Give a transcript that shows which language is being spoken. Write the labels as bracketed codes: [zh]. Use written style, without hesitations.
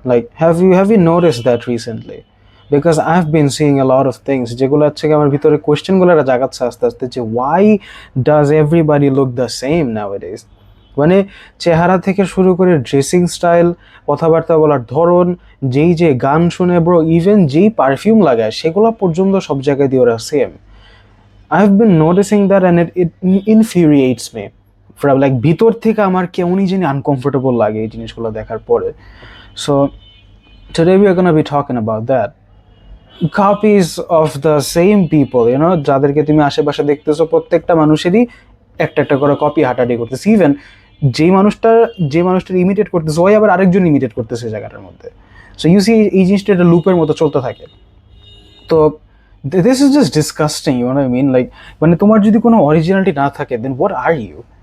[en] Like have you noticed that recently? Because I have been seeing a lot of things [bn] যেগুলো হচ্ছে কি আমার ভিতরে কোয়েশ্চেনগুলো জাগাচ্ছে আস্তে আস্তে, [en] যে why does everybody look the same nowadays. [bn] মানে চেহারা থেকে শুরু করে ড্রেসিং স্টাইল, কথাবার্তা বলার ধরন, যেই যে গান শুনে ব্রো, ইভেন যেই পারফিউম লাগায় সেগুলো পর্যন্ত সব জায়গায় দিয়ে ওরা same. [en] I've been noticing that and it infuriates me. From like [bn] ভিতর থেকে আমার কেমনই জানি uncomfortable লাগে এই জিনিসগুলো দেখার পরে। [en] So today we are gonna be talking about that. Copies of the same people, you know, [bn] যাদেরকে তুমি আশেপাশে দেখতেছো প্রত্যেকটা মানুষেরই একটা একটা করে কপি হাঁটাহাঁটি করতেছে। ইভেন যেই মানুষটা যে মানুষটার ইমিটেট করতেছে ওই আবার আরেকজন ইমিটেট করতেছে জায়গাটার মধ্যে। [en] so you see [bn] এই জিনিসটা একটা লুপের মতো চলতে থাকে। [en] তো this is just disgusting, you know I mean, like [bn] মানে তোমার যদি কোনো অরিজিনালিটি না থাকে [en] Then what are you?